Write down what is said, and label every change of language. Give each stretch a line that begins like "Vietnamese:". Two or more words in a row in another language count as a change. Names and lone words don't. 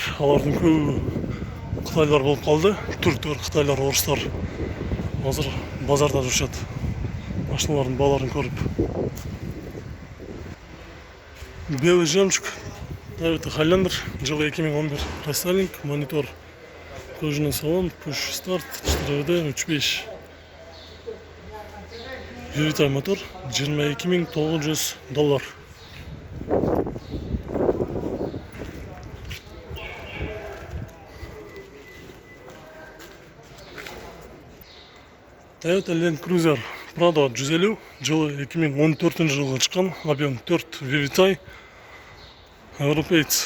Kyrgyz: Алардын көбү кытайлар болуп калды. Түрктөр, кытайлар, орустар азыр базарда жүрүшөт. Машиналардын бааларын көрүп.
Russian: Белый жемчуг Toyota Highlander, жылы 2011, рестайлинг, монитор, кожаный салон,
English: push start, 4WD, 3.5.
Kyrgyz: Юритай мотор $22 900. Toyota Land Cruiser Prado 150 жылы 2014 жылға шыққан, объем 4 VVTi, европеец.